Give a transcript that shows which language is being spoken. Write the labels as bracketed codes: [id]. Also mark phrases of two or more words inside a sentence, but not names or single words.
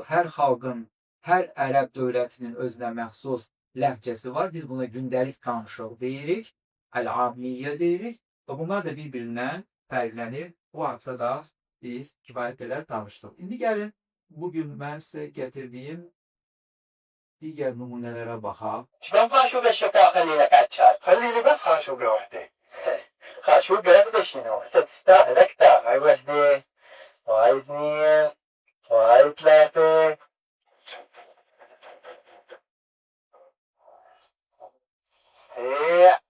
[az] Hər xalqın, hər ərəb dövlətinin özünə məxsus ləhcəsi var. Biz buna gündəlik danışıq deyirik, əl-amiyyə deyirik və bunlar da bir-birindən fərqlənir. Bu haqda da biz kifayət qədər danışdıq. İndi gəlin, bugün mən sizə gətirdiyim diğer numunelərə baxaq. [ar] شلون خاشوقة الشفاء خلي لك عطشان؟ خلي لي بس خاشوقة وحدة. خاشوقة واحدة شنو؟ أنت تستاهل أكثر. هاي وحدة، وهاي اثنين، وهاي ثلاثة. إيه.